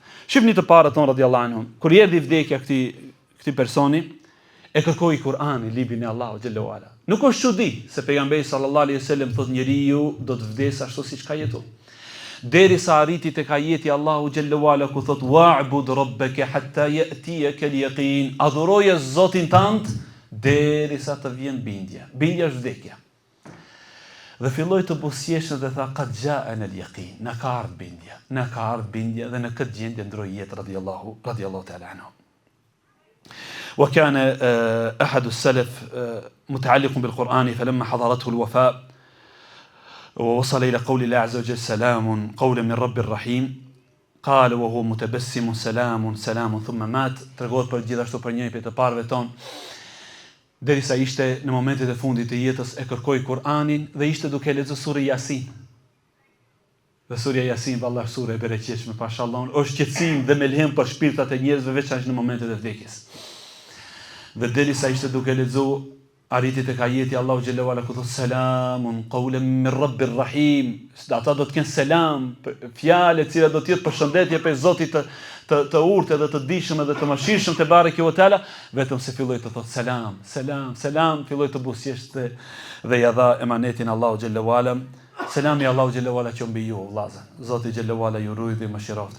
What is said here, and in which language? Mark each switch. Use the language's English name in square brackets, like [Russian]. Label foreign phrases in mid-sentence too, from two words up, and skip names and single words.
[Albanian] Shihni të parët tonë [Arabic] رضي الله عنهم, [Albanian] kur erdhi vdekja këtij personi, e kërkoi Kur'anin, librin e Allahut [Arabic] جل وعلا. [Albanian] Nuk është çudi se pejgamberi [Arabic] صلى الله عليه وسلم [Albanian] thotë njeriu do të vdesë ashtu siç ka jetuar. Derisa arriti tek ajeti Allahu [Arabic] جل وعلا [Albanian] ku thot [Arabic] واعبد ربك حتى يأتيك اليقين. [Albanian] Adhuroje Zotin tënd derisa të vjen bindja. Bindja është vdekja. Dhe filloi të buzëqeshën dhe tha [Arabic] قد جاءنا اليقين, [Albanian] na ka ardhur bindja dhe në këtë gjendje ndroi jetë [Arabic] رضي الله تعالى عنه. وكان أحد السلف متعلق بالقرآن فلما حضرته الوفاة ووصل إلى قول الله عز وجل سلام قولا من رب الرحيم قال وهو متبسم سلام سلام ثم مات. [Albanian] Tregohet për gjithashtu për njëri prej të parëve ton, derisa ishte në momentet e fundit të jetës e kërkoi Kur'anin dhe ishte duke lexuar sura Yasin. Dhe surja Yasin, vallahi sura e bereqetshme, pashallah, është qetësim dhe melhem për shpirtat e njerëzve veçanërisht në momentet e vdekjes. Dhe derisa ishte duke lexuar, arriti tek ajeti Allahu [Arabic] جل وعلا [Albanian] ku thot [Arabic] سلام قولا من رب رحيم. [Albanian] Ata do të kenë selam, fjalë e cila do të jetë përshëndetje prej Zotit të urtë dhe të dijshëm dhe të mëshirshëm te [Arabic] تبارك وتعالى, [Albanian] vetëm se filloi të thot selam, selam, selam, filloi të buzëqeshte dhe ja dha emanetin Allahu [Arabic] جل وعلا. [Albanian] Selami Allahu [Arabic] جل وعلا [Albanian] që mbi ju, vëllazër. Zoti [Arabic] جل وعلا [Albanian] ju ruaj dhe mëshiroftë.